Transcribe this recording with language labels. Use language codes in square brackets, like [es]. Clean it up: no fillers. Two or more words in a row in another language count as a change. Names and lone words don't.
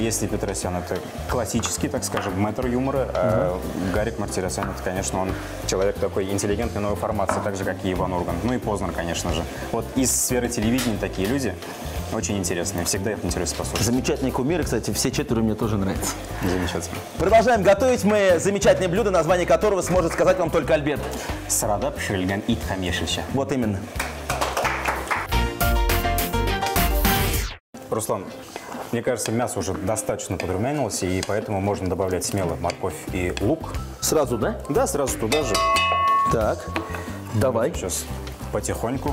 [ru] Если Петросян — это классический, так скажем, мэтр юмора, а Гарик Мартиросян — это, конечно, он человек такой интеллигентной новой формации, так же, как и Иван Ургант. Ну и Познер, конечно же. Вот из сферы телевидения такие люди очень интересные. Всегда их интересно послушать. Замечательные кумиры, кстати, все 4 мне тоже нравятся. Замечательно. Продолжаем готовить мы замечательное блюдо, название которого сможет сказать вам только Альберт. [tt] Сырада пішірілген ит хамешича. [ru] Вот именно. Руслан, мне кажется, мясо уже достаточно подрумянилось, и поэтому можно добавлять смело морковь и лук. Сразу, да? Да, сразу туда же. Так, давай. Сейчас потихоньку.